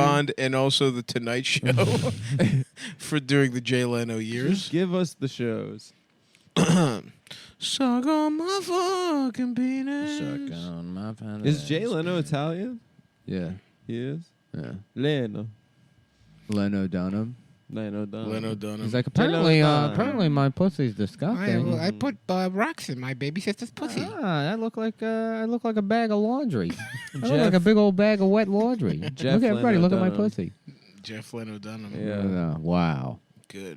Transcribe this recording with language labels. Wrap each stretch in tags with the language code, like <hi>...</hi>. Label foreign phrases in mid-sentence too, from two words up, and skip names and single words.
<en>Bond, and also the Tonight Show for during the Jay Leno years. Give us the shows. Suck on my fucking penis. Suck on my penis. Is Jay Leno Italian? Yeah. He is? Yeah. Leno. Leno Dunham. Leno Dunham. Leno Dunham. He's like, apparently Dunham. my pussy's disgusting. I put rocks in my baby sister's pussy. I look like a bag of laundry. I look Jeff- like a big old bag of wet laundry. Jeff Look at everybody. Leno Look at my Dunham. pussy. Jeff Leno Dunham. Yeah. Wow. Good.</en>